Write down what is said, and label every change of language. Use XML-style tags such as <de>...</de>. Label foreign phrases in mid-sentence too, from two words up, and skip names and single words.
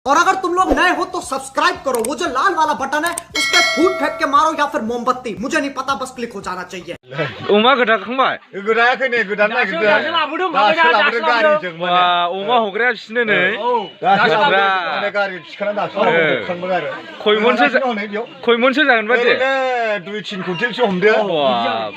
<hi>और अगर तुम लोग नए हो तो सब्सक्राइब करो, वो जो लाल वाला बटन है उस पर फूट फेंक के मारो या फिर मोमबत्ती, मुझे नहीं पता, बस क्लिक हो जाना चाहिए।</hi> <brx>अमा गोदाखांबाय गोदायाखै नै गोदानो नागिरदों दासो लाबोदों गारिजों माने अमा हग्राया बिसोरनो नै दासो ब्रा। लाबोदों गारि थिखांना दासो लाबोखांबाय आरो खयमनसो जागोन बादि ओरैनो 2-3 कुइन्टेलसो हमदो बाब।</brx>